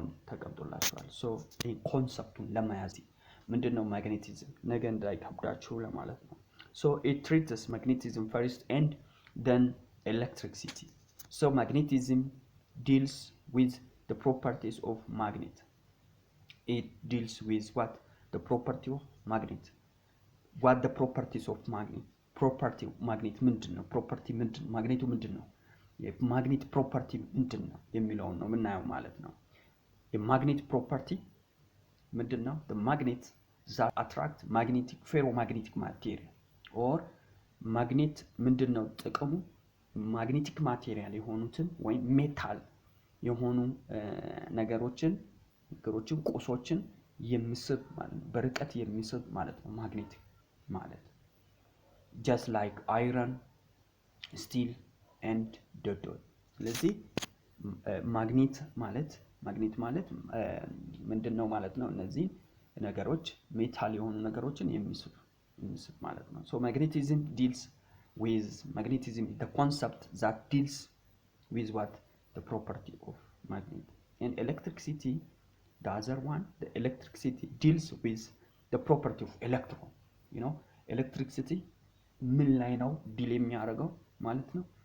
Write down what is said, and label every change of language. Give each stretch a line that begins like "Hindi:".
Amharic: ተቀምጦላችኋል። ሶ ይሄ ኮንሰፕቱን ለማያዝ ምንድነው ማግኔቲዝም ነገ እንዳይከብዳችሁ ለማለት ነው።
English: So it treats magnetism first and then electricity. So magnetism deals with the properties of magnet. It deals with what? The property of magnet. What the properties of magnet? Property magnet
Amharic: ምንድነው? property ምንድነው? ማግኔቱ ምንድነው? የማግኔት ፕሮፐርቲ ምንድነው የሚለውን ነው የምናየው ማለት ነው። የማግኔት ፕሮፐርቲ ምንድነው?
English: the magnet that attract magnetic ferromagnetic material or
Amharic: ማግኔት ምንድነው ጥቅሙ? ማግኔቲክ ማቴሪያል የሆኑትን ወይም ሜታል የሆኑ ነገሮችን ቁሶችን የሚስብ ማለት ነው። በርቀት የሚስብ ማለት ነው ማግኔት ማለት።
English: just like iron, steel and dot.
Amharic: ስለዚህ ማግኔት ማለት ምንድነው ማለት ነው? እነዚህ ነገሮች ሜታል የሆኑ ነገሮችን የሚስብ ማለት ነው።
English: so magnetism deals with magnetism, the concept that deals with what? The property of magnet. And electricity, the other one, the electricity deals with the property of electron. you know electricity
Amharic: ምን ላይ ነው ዲል የሚያደርገው ማለት ነው?